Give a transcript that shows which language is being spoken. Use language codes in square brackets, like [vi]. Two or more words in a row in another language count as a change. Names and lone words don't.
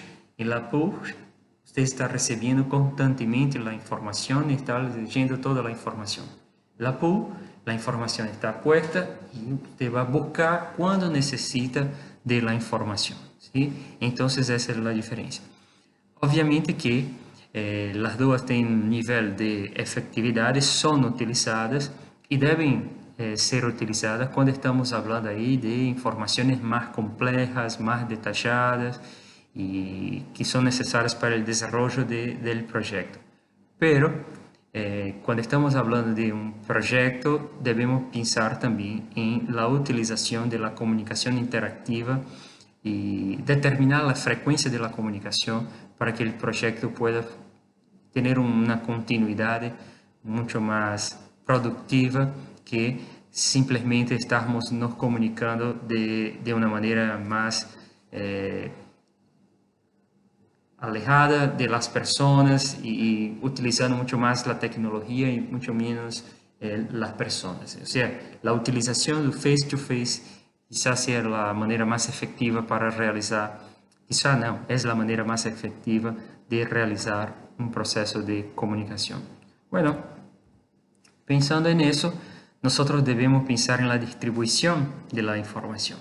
[es] En la push, usted está recibiendo constantemente la información y está leyendo toda la información. La pull, la información está puesta y usted va a buscar cuando necesita de la información, ¿sí? Entonces esa es la diferencia. [pt] Obviamente que las duas têm um nível de efetividade, são utilizadas e devem ser utilizadas quando estamos falando aí de informações mais complexas, mais detalhadas e que são necessárias para o desenvolvimento do projeto. [es] Pero, [pt] quando estamos falando de um projeto, devemos pensar também em la utilização da comunicação interativa [es] y determinar la frecuencia de la comunicación para que el proyecto pueda tener una continuidad mucho más productiva que simplemente [pt] estarmos nos comunicando [es] de una manera más alejada de las personas y utilizando mucho más la tecnología y mucho menos las personas. O sea, la utilización del face-to-face quizás sea la manera más efectiva para realizar, quizás no, es la manera más efectiva de realizar un proceso de comunicación. Bueno, pensando en eso, nosotros debemos pensar en la distribución de la información.